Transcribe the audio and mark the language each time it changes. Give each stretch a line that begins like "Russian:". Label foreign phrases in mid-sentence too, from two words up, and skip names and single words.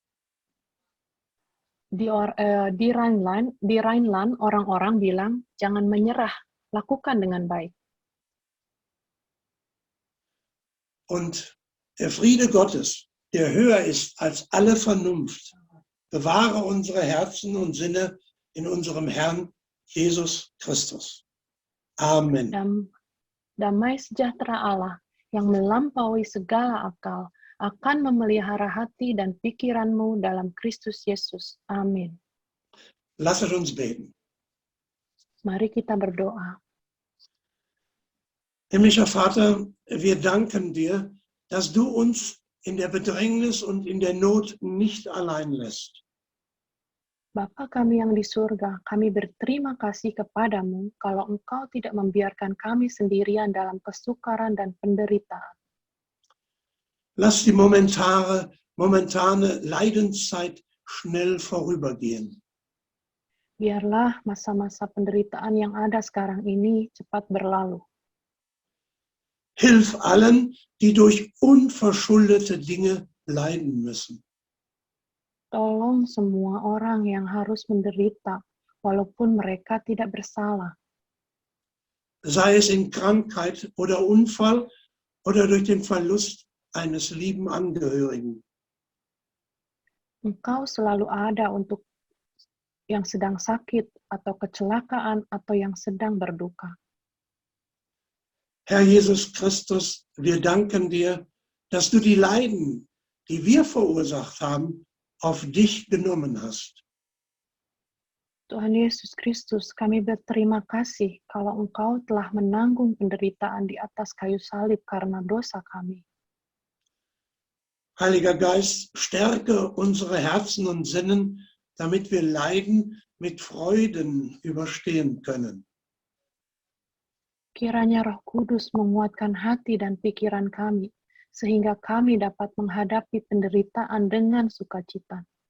Indonesian: Di Rhineland orang-orang bilang, jangan menyerah, lakukan dengan baik.
German: Und der Friede Gottes, der höher ist als alle Vernunft, bewahre unsere Herzen und Sinne in unserem Herrn Jesus Christus. Amen.
Indonesian: Damai sejahtera Allah yang melampaui segala akal akan memelihara hati dan pikiranmu dalam Kristus Yesus. Amin.
German: Lasset uns beten.
Indonesian: Mari kita berdoa.
German: Himmlischer Vater, wir danken dir, dass du uns in der Bedrängnis und in der Not nicht allein lässt.
Indonesian: Bapa kami yang di surga, kami berterima kasih kepadamu kalau Engkau tidak membiarkan kami sendirian dalam kesukaran dan penderitaan.
German: Lass die momentane Leidenszeit schnell vorübergehen.
Indonesian: Biarlah masa-masa penderitaan yang ada sekarang ini cepat berlalu.
German: Hilf allen, die durch unverschuldete Dinge leiden müssen.
Indonesian: Tolong semua orang yang harus menderita, walaupun mereka tidak bersalah.
German: Sei es in Krankheit oder Unfall oder durch den Verlust eines lieben Angehörigen.
Indonesian: Engkau selalu ada untuk yang sedang sakit, atau kecelakaan, atau yang sedang berduka.
German: Herr Jesus Christus, wir danken dir, dass du die Leiden, die wir verursacht haben, auf dich genommen hast.
Indonesian: Tuhan Yesus Kristus, kami berterima kasih kalau Engkau telah menanggung penderitaan di atas kayu salib karena dosa kami.
German: Heiliger Geist, stärke unsere Herzen und Sinnen, damit wir Leiden mit Freuden überstehen können.
Indonesian: Kiranya Roh Kudus menguatkan hati dan pikiran kami, sehingga kami dapat menghadapi penderitaan dengan sukacita.